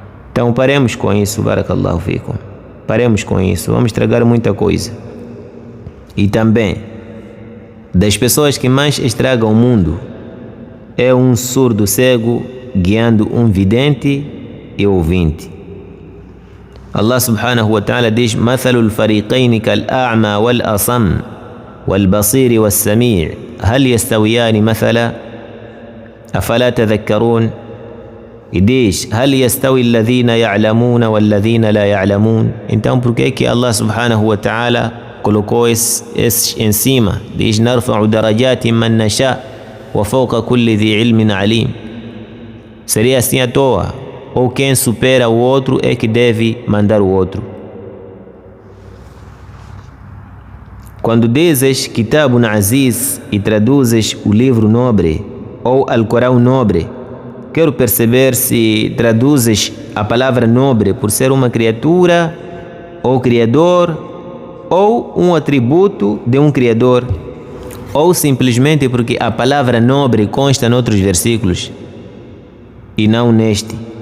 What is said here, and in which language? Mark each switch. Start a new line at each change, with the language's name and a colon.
Portuguese: Então paremos com isso, barakallahu fikum. Paremos com isso, vamos estragar muita coisa. E também, das pessoas que mais estragam o mundo, é um surdo cego guiando um vidente e ouvinte.
Arabic: Allah subhanahu wa ta'ala diz: مثل الفريقين كالأعمى والأصم والبصير والسميع هل يستويان مثلا أفلا تذكرون. E diz: هل يستوي الذين يعلمون والذين لا يعلمون.
Portuguese: Então por que Allah subhanahu wa ta'ala colocou esses em cima?
Arabic: Diz: نرفع درجات من نشاء وفوق كل ذي علم عليم.
Portuguese: Seria assim à toa? Ou quem supera o outro é que deve mandar o outro? Quando dizes Kitabun Aziz e traduzes o livro nobre ou Al-Corão nobre, quero perceber se traduzes a palavra nobre por ser uma criatura ou criador, ou um atributo de um criador, ou simplesmente porque a palavra nobre consta noutros versículos e não neste.